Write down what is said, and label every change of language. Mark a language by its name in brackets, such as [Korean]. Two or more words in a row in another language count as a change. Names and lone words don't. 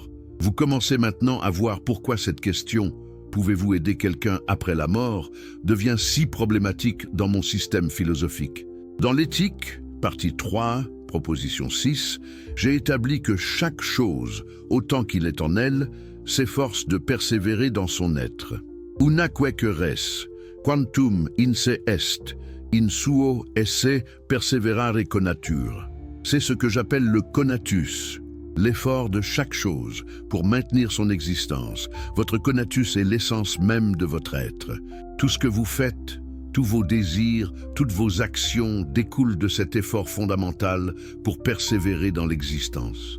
[French] Vous commencez maintenant à voir pourquoi cette question « Pouvez-vous aider quelqu'un après la mort ?» devient si problématique dans mon système philosophique. Dans l'éthique, partie 3, proposition 6, j'ai établi que chaque chose, autant qu'il est en elle, s'efforce de persévérer dans son être. [Latin] Unaque res, quantum in se est, in suo esse perseverare conatur. [French] C'est ce que j'appelle le conatus, l'effort de chaque chose pour maintenir son existence. Votre conatus est l'essence même de votre être. Tout ce que vous faites, tous vos désirs, toutes vos actions découlent de cet effort fondamental pour persévérer dans l'existence.